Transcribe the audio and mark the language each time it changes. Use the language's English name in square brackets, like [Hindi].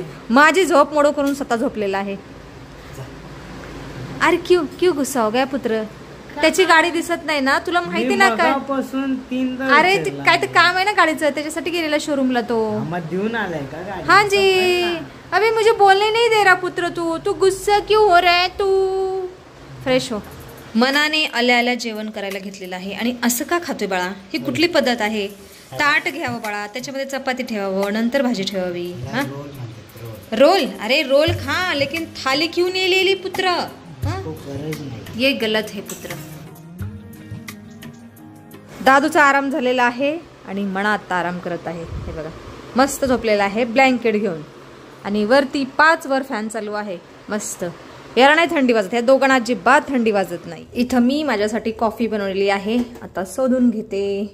[Marathi] माझी झोप मोडो करून स्वतः झोपलेला आहे. [Hindi] अरे क्यों क्यों गुस्सा हो गया पुत्र? [Marathi] त्याची गाडी दिसत नाही ना तुला माहिती ना काय? अरे काय तर काम आहे ना गाडीचं त्याच्यासाठी गेलेला शोरूमला तो. देऊन आलाय का गाडी? [Hindi] हाँ जी. अबे मुझे बोलने नहीं दे रहा पुत्र. तू गुस्सा क्यों हो रहा है? तू फ्रेश हो. [Marathi] मनाने आल्या आल्या जेवण करायला घेतलेलं आहे. आणि असं का खातोय बाळा? ही कुठली पद्धत आहे? ताट घ्यावं बाळा, त्याच्यामध्ये चपाती ठेवावं, नंतर भाजी ठेवावी. हा रोल, अरे रोल खा, [Hindi] लेकिन थाली क्यों नहीं ले ली पुत्र? ये गलत है पुत्र. [Marathi] दादूचा आराम झालेला आहे आणि मनात आराम करत आहे. हे बघा मस्त झोपलेला आहे ब्लँकेट घेऊन, आणि वरती 5 वर फॅन चालू आहे. मस्त. याला नाही थंडी वाजत, या दोघांना अजिबात थंडी वाजत नाही. इथं मी माझ्यासाठी कॉफी बनवलेली आहे, आता शोधून घेते.